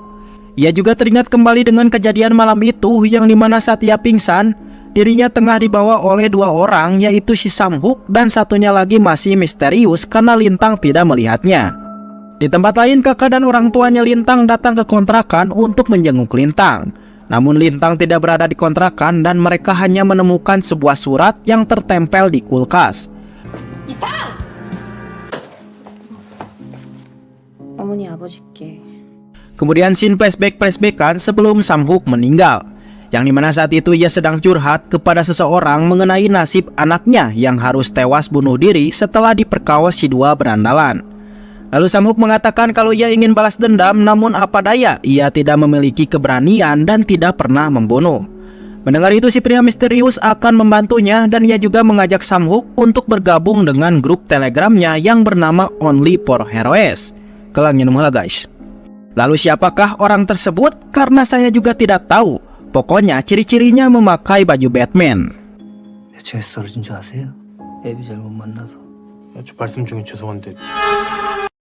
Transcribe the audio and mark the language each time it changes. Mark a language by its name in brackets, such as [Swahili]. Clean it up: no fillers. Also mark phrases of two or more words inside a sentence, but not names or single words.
[Indonesian] Ia juga teringat kembali dengan kejadian malam itu yang dimana saat ia pingsan, dirinya tengah dibawa oleh dua orang, yaitu si Samhuk dan satunya lagi masih misterius karena Lintang tidak melihatnya. Di tempat lain kakak dan orang tuanya Lintang datang ke kontrakan untuk menjenguk Lintang. Namun Lintang tidak berada di kontrakan dan mereka hanya menemukan sebuah surat yang tertempel di kulkas. [Korean] 어머니 아버지께 [Indonesian] Kemudian scene flashback-flashbackan sebelum Samhuk meninggal, yang dimana saat itu ia sedang curhat kepada seseorang mengenai nasib anaknya yang harus tewas bunuh diri setelah diperkaos si dua berandalan. Lalu Samhoek mengatakan kalau ia ingin balas dendam, namun apa daya ia tidak memiliki keberanian dan tidak pernah membunuh. Mendengar itu, si pria misterius akan membantunya dan ia juga mengajak Samhoek untuk bergabung dengan grup telegramnya yang bernama Only for Heroes. Kelangnya numela guys. Lalu siapakah orang tersebut? Karena saya juga tidak tahu. Pokoknya ciri-cirinya memakai baju Batman. [Korean] 제가 쓰러진 줄 아세요? 애비 잘못 만나서. 말씀 중에 죄송한데